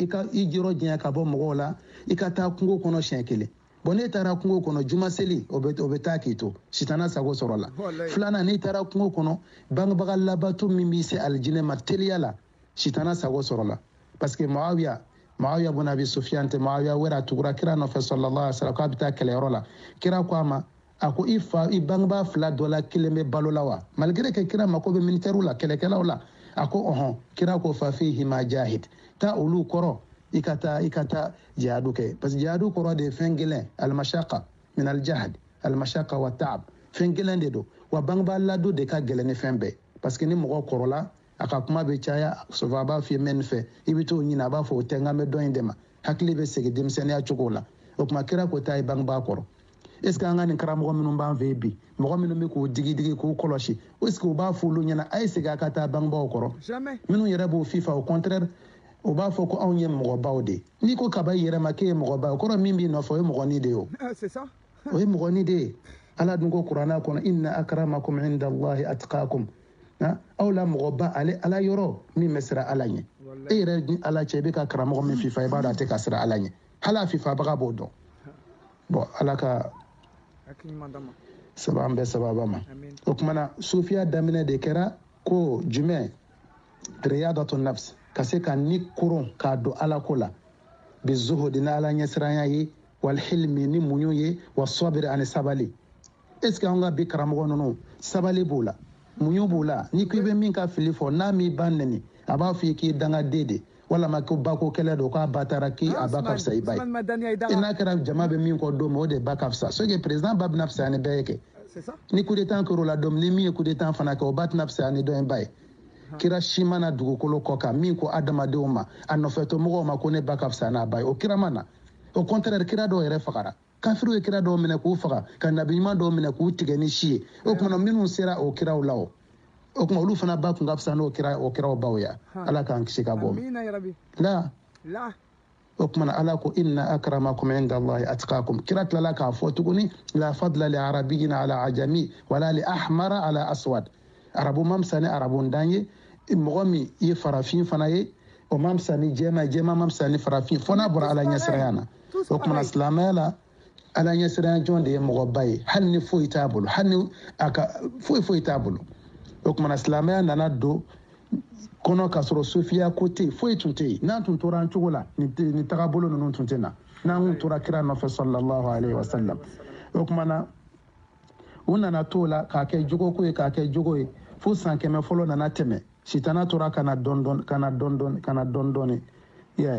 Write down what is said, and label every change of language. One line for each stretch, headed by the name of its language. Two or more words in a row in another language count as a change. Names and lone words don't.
Bambara: jɔrɔ janya ka bɔ mɔgɔw la i ka taa kungo kɔnɔ siɲɛ kelen bon n'e taara kungo kɔnɔ juma seli o bɛ taa k'i to sitana sago sɔrɔ la filanan n'i taara kungo kɔnɔ bangebaga labato min b'i se alijinɛ ma teliya la sitana sago sɔrɔ la
French: parce que
Bambara: Muawiya bin Abi Sufyan te Muawiya wera tugura kira nɔfɛ
Arabic: صلى الله عليه وسلم
Bambara: k'a bɛ taa kɛlɛyɔrɔ la kira ko a ma a ko i bangebaa fila dɔ la kelen bɛ balo la wa
French: malgré que
Bambara: kira mako bɛ militaire la kɛlɛkɛlaw la a ko ɔhɔn kira ko
Arabic: ففيهما فجاهد
Bambara: taa olu kɔrɔ i ka taa jihadu kɛ
French: parce que
Bambara: jihadu kɔrɔ de ye fɛn gɛlɛn
Arabic: المشقة من الجهد المشقة والتعب
Bambara: fɛn gɛlɛn de don wa bangebaa ladon de ka gɛlɛn ni fɛn bɛɛ
French: parce que
Bambara: ni mɔgɔ kɔrɔla a ka kuma bɛ caya sofa a b'a f'i ye mɛ nin fɛ i bɛ t'o ɲini a b'a fɔ o tɛ n ka n bɛ dɔn in de ma hakili bɛ segin denmisɛnniya cogo la o tuma kira ko taa ye bangebaa kɔrɔ
French: est ce que
Bambara: an ka nin karamɔgɔ minnu b'an fɛ yen bi mɔgɔ minnu bɛ k'o digi k'o kɔlɔsi
French: est ce que
Bambara: u b'a fɔ olu ɲɛna a ye segin a ka taa bangebaaw kɔrɔ minnu yɛrɛ b'o fifa
French: au contraire
Bambara: o b'a fɔ ko anw ye mɔgɔbaw de n'i ko kaba i yɛrɛ ma k'e ye mɔgɔba o kɔrɔ min b'i nɔfɛ o ye mɔgɔnin de ye o o ye mɔgɔnin de ye ala dun ko kuranna kɔnɔ
Arabic: إن أكرمكم عند الله أتقاكم
Bambara: aw la mɔgɔba ala yɔrɔ min bɛ siran ala ɲɛ e yɛrɛ ni ala cɛ i bɛ ka karamɔgɔ min fifa i b'a dɔn a tɛ ka siran ala ɲɛ hali a fifabaga b'o dɔn bon ala ka saba an bɛɛ sababa ma o kumana sufiya daminɛ de kɛra ko jumɛn
Arabic: رياضة نفس
Bambara: ka se ka ni koron k'a don ala ko la bi zuhudi ni ala ɲɛsiranya ye
Arabic: والحلم
Bambara: ni muɲu ye
Arabic: والصبر
Bambara: ani sabali
French: est ce que
Bambara: an ka bi karamɔgɔ ninnu sabali b'o la muɲu b'o la ni ko i bɛ min ka fili fɔ n'a m'i ba nɛni a b'a fɔ i k'i dangaden de walama ko bako kɛlɛ don k'a ba taara k'i a ba ka fisa i ba ye e n'a kɛra jama bɛ min kɔ don min o de ba ka fisa
French: ce que président
Bambara: ba bɛna fisaya ni bɛɛ ye kɛ ni
French: coup d'état
Bambara: kɛra o la don min ni min ye
French: coup d'état
Bambara: fana kɛ o ba tɛna fisaya ni dɔ in ba ye kira si mana dugukolo kɔ kan min ko adamadenw ma a nɔfɛtɔ mɔgɔw ma ko ne ba ka fisa n'a ba ye o kira ma na
French: au contraire
Bambara: kira dɔw yɛrɛ fagara kafiru ye kira dɔw minɛ k'u faga ka nabiɲuman dɔw minɛ k'u tigɛ ni si ye o kumana minnu sera o kiraw la o kuma olu fana ba kun ka fisa n'o kiraw baw ya ala k'an kisi ka bɔ la o kumana ala ko
Arabic: إن أكرمكم عند الله أتقاكم
Bambara: kira tilala k'a fɔ tuguni
Arabic: لا فضل لعربي على أعجمي ولا لأحمر على أسود
Bambara: arabu ma fisa ni arabu dan ye mɔgɔ min ye farafin fana ye o ma fisa ni jɛma ma fisa ni farafin fɔ n'a bɔra ala ɲɛsiranya na o kumana silamɛya la ala ɲɛsiranya jɔn de ye mɔgɔba ye hali ni foyi t'a bolo hali ni a ka foyi t'a bolo o kumana silamɛya nana don kɔnɔ k'a sɔrɔ sufiya ko tɛ yen foyi tun tɛ yen n'an tun tora an cogo la nin tagabolo ninnu tun tɛ na n'an kun tora kira nɔfɛ
Arabic: صلى الله عليه وسلم
Bambara: o kumana u nana t'o la k'a kɛ jogoko ye k'a kɛ jogo ye fo san 100 fɔlɔ nana tɛmɛ sitana tora kana dɔɔni yeah.